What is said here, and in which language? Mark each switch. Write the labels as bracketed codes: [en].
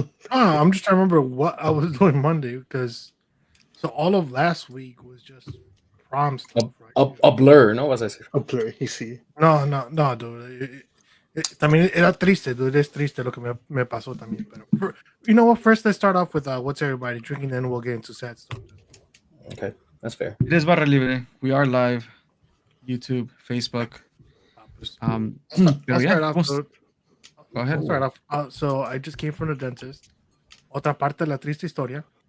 [en] I'm just trying to remember what I was doing Monday because so all of last week was just prom stuff. A blur, [es] ¿no? Vas a decir. [en] A blur, sí. No, dude. [es] También era triste, dude. Es triste lo que me pasó también. [en] Pero you know what? First, let's start off with what's everybody drinking, then we'll get into sad stuff. Okay, that's fair. It is Barra Libre. We are live. YouTube, Facebook. I'll start off, dude. Go ahead. I'll start off. So I just came from the dentist. [es] Otra parte de la triste historia.